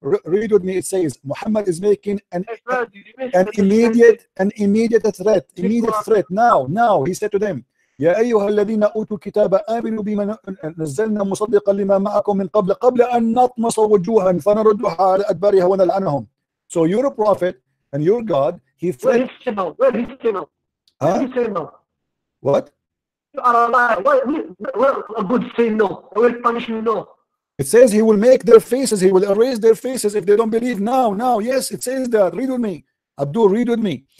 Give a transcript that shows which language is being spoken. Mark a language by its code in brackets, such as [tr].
[en] Read with me. It says Muhammad is making an immediate threat. Now he said to them, [ar] يا أيها الذين أوتوا الكتاب آمنوا بما نزلنا مصدقا لما معكم من قبل أن نطمس وجوها فنردها على أدبارها ونلعنهم. [en] So you're a prophet and you're God. He threatened. Where he came out? What? You are a liar. Well, a good say no. I will punish you. No. It says he will make their faces. He will erase their faces if they don't believe now. Yes, it says that. Read with me. Abdul, read with me.